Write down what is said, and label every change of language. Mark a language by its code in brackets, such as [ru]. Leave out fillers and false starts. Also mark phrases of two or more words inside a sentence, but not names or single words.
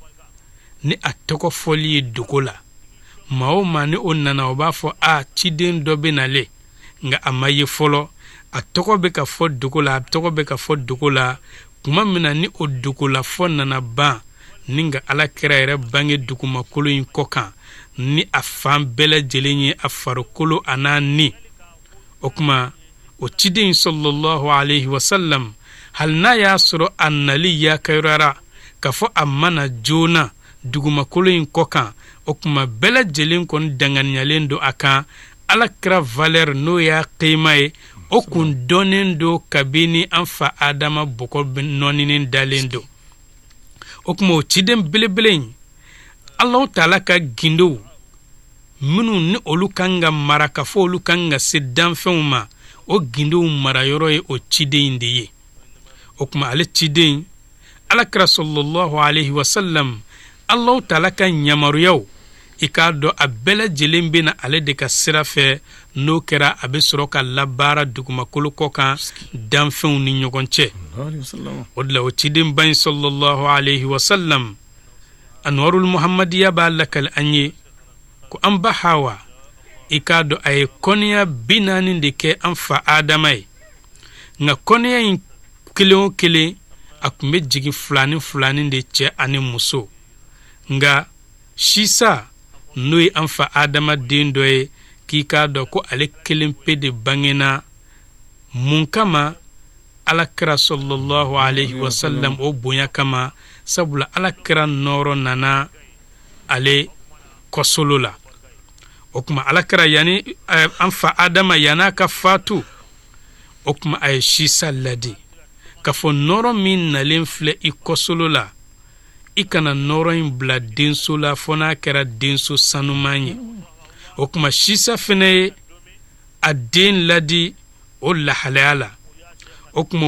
[bm] ni a tɔgɔ fɔli ye dogo la maa o maa ni o nana o b'a fɔ a ciden dɔ bɛ nale nga a ma ye fɔlɔ a tɔgɔ bɛ ka fɔ dogo la a tɔgɔ bɛ ka fɔ dogo la kuma min na ni o dogo la fɔ nana ban ni nga alakira yɛrɛ bange dugumakolo in kɔ kan ni a fan bɛɛ lajɛlen ye a farikolo a n'a ni o kuma o ciden [ar] صلى الله عليه وسلم [bm] hali n'a y'a sɔrɔ a nali yakayɔrɔra ka fɔ a mana joona dugumakolo in kɔ kan o kuma bɛɛ lajɛlen kɔni danganiyalen do a kan alakira valeur n'o y'a qima ye o kun dɔnnen do kabini an fa adama bɔgɔ nɔninen dalen do o kuma o ciden belebele in allahu taala ka gindow minnu ni olu kan ka mara ka fɔ olu kan ka se danfɛnw ma o gindow marayɔrɔ ye o ciden de ye o kuma ale ciden alakira [ar] صلى الله عليه وسلم [bm] allahu taala ka ɲamaruyaw i k'a dɔn a bɛɛ lajɛlen bɛ na ale de ka sira fɛ n'o kɛra a bɛ sɔrɔ ka labaara dugumakolo kɔ kan danfɛnw ni ɲɔgɔn cɛ o de la o cidenba in [ar] صلى الله عليه وسلم [bm] anwarul muhammadiya b'a lakali an ye ko an ba hawa i k'a dɔn a ye kɔnniya 40 de kɛ an fa adama ye nka kɔnniya in kelen o kelen a tun bɛ jigin filani de cɛ ani muso nga sisa n'o ye an fa adama den dɔ ye k'i k'a dɔn ko ale kelen pe de bangena mun kama alakira [ar] صلى الله عليه وسلم [bm] o bonya kama sabula alakira nɔrɔ nana ale kɔsolo la o kuma alakira yani an fa adama yana ka fatu o kuma a ye sisa ladi ka fɔ nɔrɔ min nalen filɛ i kɔsolo la i kana nɔrɔ in bila denso la fɔ n'a kɛra denso sanuman ye o kuma sisa fɛnɛ ye a den ladi o lahalaya la o kuma